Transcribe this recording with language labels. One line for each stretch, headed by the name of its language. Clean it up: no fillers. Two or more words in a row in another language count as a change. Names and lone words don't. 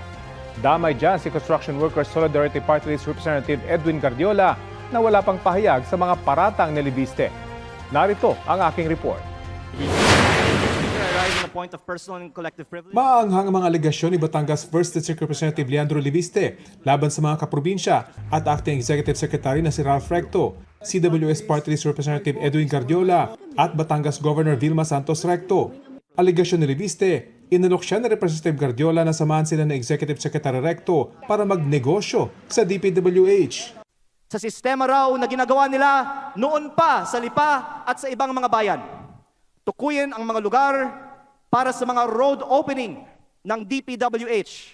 Filipino: Damay dyan si Construction Workers Solidarity Party List Representative Edwin Guardiola na wala pang pahayag sa mga paratang ni Leviste. Narito ang aking report. Maanghang ang mga alegasyon ni Batangas 1st District Representative Leandro Leviste laban sa mga kaprobinsya at Acting Executive Secretary na si Ralph Recto, CWS Party List Representative Edwin Guardiola at Batangas Governor Vilma Santos Recto. Aligasyon ni Reviste, inalok siya ni Representative Guardiola na samahan sila ng Executive Secretary Recto para magnegosyo sa DPWH. Sa sistema raw na ginagawa nila noon pa sa Lipa at sa ibang mga bayan. Tukuyin ang mga lugar para sa mga
English: road opening
Filipino: ng DPWH.